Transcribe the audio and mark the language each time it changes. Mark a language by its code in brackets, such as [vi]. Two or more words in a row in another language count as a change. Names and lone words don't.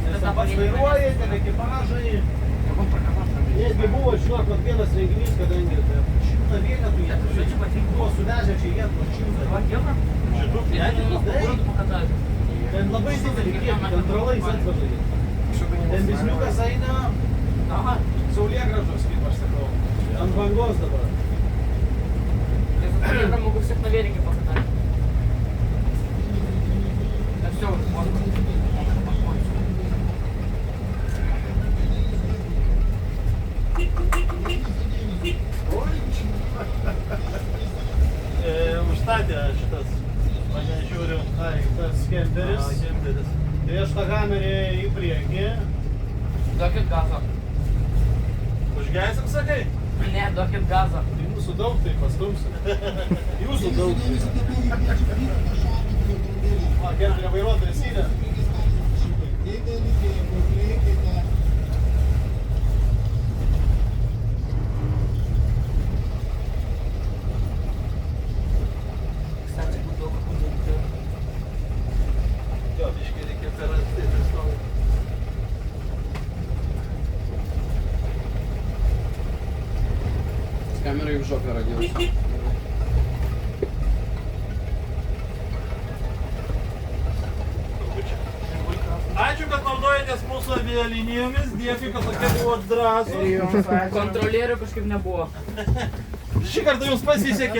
[lt] Nes pats vairuoja, ten ekipažai. Netgi buvo, žinok, vienas renginys, kadangi 100 vienetų jie buvo suvežę čia jie 100. Šitų fiatikų? Ten labai didelį kiekį, ten tralais atveža jie. Ten bizniukas eina saulėgrąžos, kaip aš sakau. Ant bangos dabar. [ru] Я могу всех на велике покатать. Да все, можно. [lt] Užstatė šitas, mane žiūriu. Ai, tas kemperis. Kemperis. Tai aš tą kamerį į priekį. Duokit gazo. Užgeisim, sakai? Ne, duokit gazo. Tai mūsų daug, tai pastumsim. Jūsų daug. O, kemperio vairuotojas yra. [ru] Кстати, буду какую-то... [lt] Jo, biškai reikia per arti, tai stovi. [ru] С камерой в жопе родился. [lt] Ačiū, kad naudojatės mūsų avialinijomis, dėkui, kad tokie buvo drąsūs. Kontrolierių kažkaip nebuvo. Šį kartą jums pasisekė.